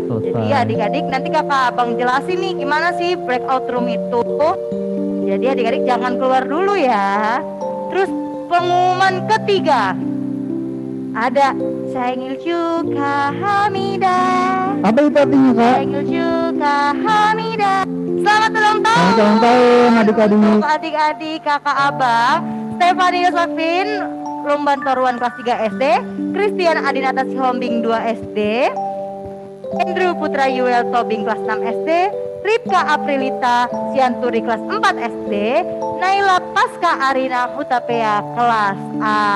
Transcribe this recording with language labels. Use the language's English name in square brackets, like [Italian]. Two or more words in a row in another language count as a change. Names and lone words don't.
[Indonesian] Jadi adik-adik nanti kakak abang jelasin nih gimana sih breakout room itu. Jadi adik-adik jangan keluar dulu ya. Terus pengumuman ketiga ada [Korean] 생일 축하합니다. [Indonesian] Apa itu artinya, Kak? [Korean] 생일 축하합니다. [Indonesian] Selamat ulang tahun. Selamat ulang tahun adik-adik. Untuk adik-adik kakak abang Stefani Yosafin Lumban Toruan kelas 3 SD, Christian Adinata Sihombing 2 SD, Andrew Putra Yuel Tobing kelas 6 SD, Ripka Aprilita Sianturi kelas 4 SD, Naila Pasca Arina Hutapea kelas A.